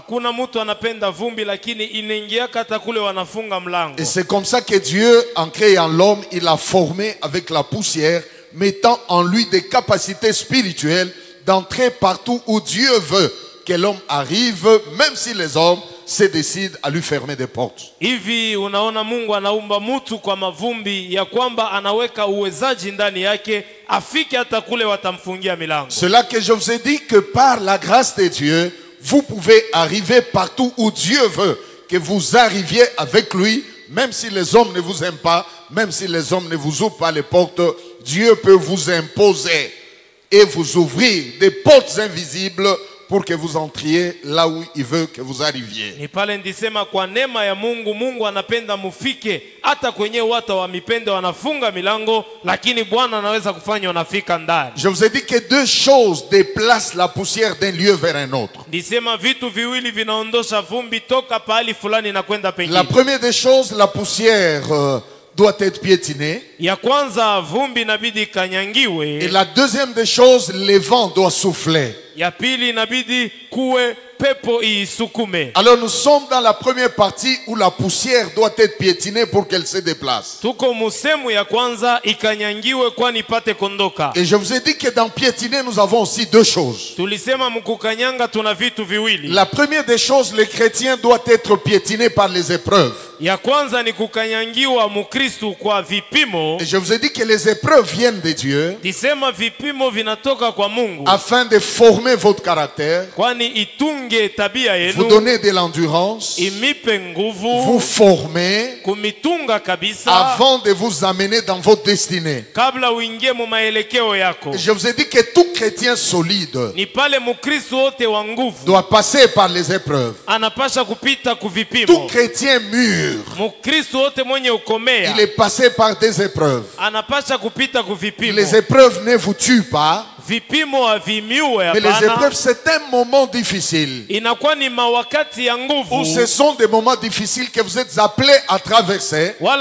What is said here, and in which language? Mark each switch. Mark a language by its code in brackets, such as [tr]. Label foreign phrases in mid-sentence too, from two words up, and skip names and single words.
[fr] Et c'est comme ça que Dieu, en créant l'homme, il l'a formé avec la poussière, mettant en lui des capacités spirituelles d'entrer partout où Dieu veut que l'homme arrive, même si les hommes se décide à lui fermer des portes. [sw] Hivi unaona Mungu anaumba mtu kwa mavumbi ya kwamba anaweka uwezaji ndani yake afike hata kule watamfungia milango. [fr] Cela que je vous ai dit que par la grâce de Dieu, vous pouvez arriver partout où Dieu veut que vous arriviez avec lui, même si les hommes ne vous aiment pas, même si les hommes ne vous ouvrent pas les portes, Dieu peut vous imposer et vous ouvrir des portes invisibles pour que vous entriez là où il veut que vous arriviez. [sw] Ni pale ndisema kwa neema ya Mungu, Mungu anapenda mufike hata kwenye watu wa mipende wanafunga milango, lakini Bwana anaweza kufanya wanafika ndani. [fr] Je vous ai dit que 2 choses déplacent la poussière d'un lieu vers un autre. [sw] Ndisema vitu viwili vinaondosha vumbi toka pahali fulani na kwenda pengine. [fr] La première des choses, la poussière doit être piétinée. [sw] Ya kwanza vumbi inabidi kanyangiwe. [fr] Et la deuxième des choses, le vent doit souffler. [sw] Ya pili inabidi kuwe pepo isukume. [fr] Alors nous sommes dans la première partie où la poussière doit être piétinée pour qu'elle se déplace. [sw] Tuko musemu ya kwanza ikanyangiwe kwani ipate kondoka. [fr] Et je vous ai dit que dans piétiner nous avons aussi 2 choses. [sw] Tulisema mkukanyanga tuna vitu viwili. [fr] La première des choses, le chrétien doit être piétiné par les épreuves. [sw] Ya kwanza ni kukanyangiwa mukristo kwa vipimo. [fr] Et je vous ai dit que les épreuves viennent de Dieu. [sw] Disema vipimo vinatoka kwa Mungu. [fr] Afin de former votre caractère. [sw] Kwani itunge tabia yenu. [fr] Vous donner de l'endurance. [sw] Imipe nguvu. [fr] Vous former. [sw] Kumitunga kabisa. [fr] Avant de vous amener dans votre destinée. [sw] Kabla uingie mu maelekeo yako. [fr] Et je vous ai dit que tout chrétien solide. [sw] Ni pale mukristo wote wa nguvu. [fr] Doit passer par les épreuves. [sw] Anapasha kupita kuvipimo. [fr] Tout chrétien mûr. Il est passé par des épreuves. Les épreuves ne vous tuent pas. Mais les épreuves, c'est un moment difficile. Où ce sont des moments difficiles que vous êtes appelés à traverser.